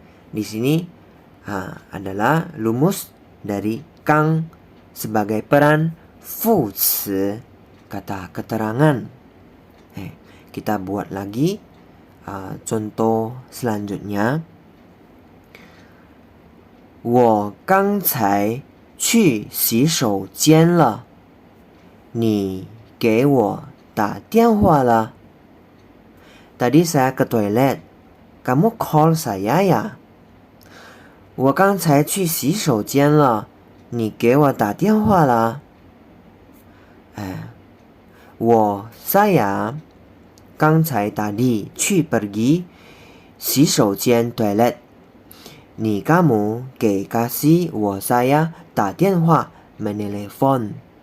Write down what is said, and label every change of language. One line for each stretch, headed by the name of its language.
Indonesian: Di sini adalah lumus dari Kang sebagai peran 副词 kata keterangan. Kita buat lagi contoh selanjutnya.
Chinese: 我刚才去洗手间了，你给我打电话了。
Indonesian: Tadi saya ke toilet, kamu call saya ya?
Chinese: 我刚才去洗手间了，你给我打电话了。
Indonesian: saya
Chinese: 刚才
Indonesian: tadi
Chinese: 去
Indonesian: pergi
Chinese: 洗手间
Indonesian: toilet.
Chinese: 你
Indonesian: kamu
Chinese: 给
Indonesian: kasih
Chinese: 我
Indonesian: saya
Chinese: 打电话
Indonesian: menelepon.